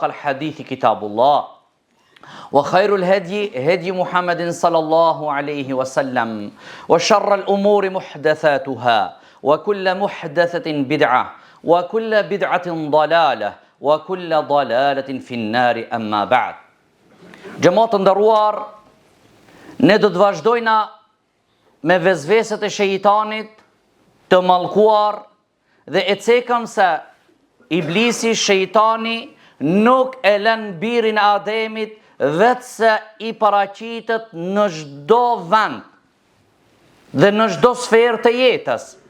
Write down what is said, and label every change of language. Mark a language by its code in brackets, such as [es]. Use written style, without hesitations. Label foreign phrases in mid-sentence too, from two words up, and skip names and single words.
[ar] الحديث كتاب الله وخير الهدي هدي محمد صلى الله عليه وسلم وشر الأمور محدثاتها وكل محدثة بدعة وكل بدعة ضلالة وكل ضلالة في النار أما بعد [sq] جماعة ndëruar, ne do të vazhdojna me vezveset e shejtanit të mallkuar dhe e cekëm se Iblisi, shejtani, nuk e lën birin e Ademit vetë se i paraqitet në çdo vend dhe në çdo sferë të jetës.